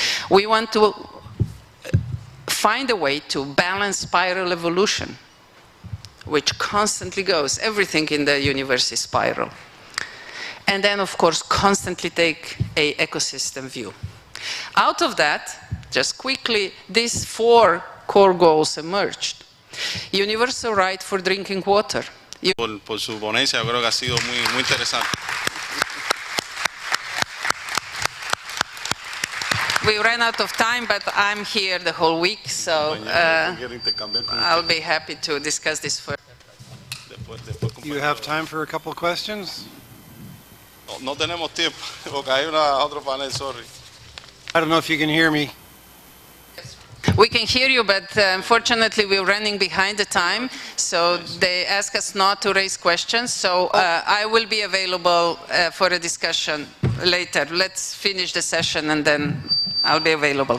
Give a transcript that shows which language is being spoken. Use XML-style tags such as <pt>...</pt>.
<en>We want to find a way to balance spiral evolution, which constantly goes, everything in the universe is spiral. And then, of course, constantly take an ecosystem view. Out of that, just quickly, these 4 core goals emerged. Universal right for drinking water.</en> <es>Por su ponencia, yo creo que ha sido muy interesante.</es> <en>we ran out of time, but I'm here the whole week, so I'll be happy to discuss this further. You have time for a couple questions?</en> <es>No tenemos tiempo, porque hay otro panel,</es> <en>sorry. I don't know if you can hear me. We can hear you, but unfortunately we're running behind the time, so they ask us not to raise questions, so I will be available for a discussion later. Let's finish the session and then I'll be available.</en>